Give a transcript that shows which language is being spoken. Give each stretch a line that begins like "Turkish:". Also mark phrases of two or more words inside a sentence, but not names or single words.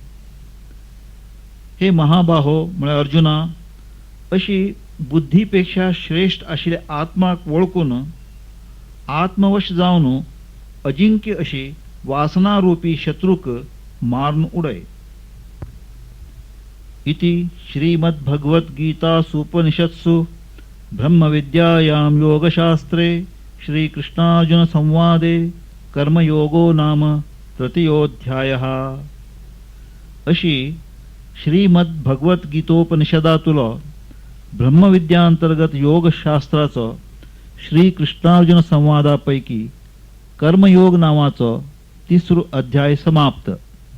Konkani: हे महाबाहो म्हळ्यार अर्जुना अशी बुद्धीपेक्षा श्रेष्ठ आशिल्ल्या आत्माक वळखून आत्मवश जावन अजिंक्य अशी वासनारूपी शत्रूक मारून उडय.
Sanskrit: इति श्रीमद्भगवद्गीतासूपनिषत्सु ब्रह्मविद्यायां योगशास्त्रे श्रीकृष्णार्जुन संवादे कर्मयोगो नाम तृतीयोऽध्यायः.
Konkani: अशी श्रीमद्भगवद्गीतोपनिषदातुलो ब्रह्मविद्यांतर्गत योगशास्त्राचो श्रीकृष्णार्जुन संवादापैकी कर्मयोग नावाचो 3रो अध्याय समाप्त.